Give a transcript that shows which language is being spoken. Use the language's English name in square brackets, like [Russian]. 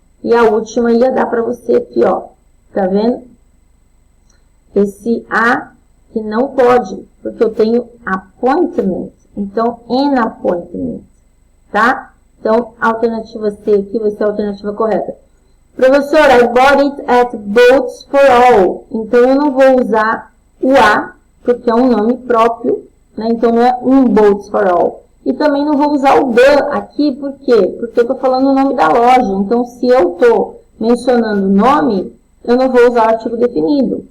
[Portuguese] E a última ia dar para você aqui, ó. Tá vendo? Esse A que não pode, porque eu tenho appointment. Então, [English] an appointment. [Portuguese] Tá? Então, a alternativa C aqui vai ser a alternativa correta. [English] Professora, I bought it at Boats for All. [Portuguese] Então, eu não vou usar o A, porque é um nome próprio, né? Então, não é um Boats for All. E também não vou usar o the aqui, por quê? Porque eu estou falando o nome da loja. Então, se eu estou mencionando o nome, eu não vou usar o artigo definido.